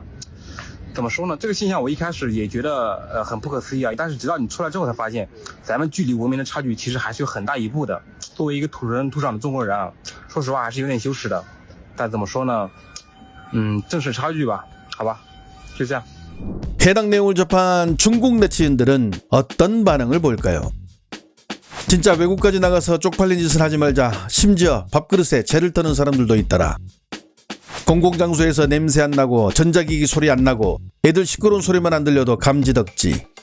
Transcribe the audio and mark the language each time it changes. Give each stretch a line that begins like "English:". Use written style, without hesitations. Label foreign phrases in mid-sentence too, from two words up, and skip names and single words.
Chinese: 怎么说呢？这个现象我一开始也觉得很不可思议啊，但是直到你出来之后才发现，咱们距离文明的差距其实还是有很大一步的。作为一个土生土长的中国人啊，说实话还是有点羞耻的。但怎么说呢？正是差距吧，好吧，就这样。
Korean: 해당 내용을 접한 중국 네티즌들은 어떤 반응을 보일까요? 진짜 외국까지 나가서 쪽팔린 짓을 하지 말자. 심지어 밥그릇에 재를 떠는 사람들도 있더라. 공공장소에서 냄새 안 나고 전자기기 소리 안 나고 애들 시끄러운 소리만 안 들려도 감지덕지.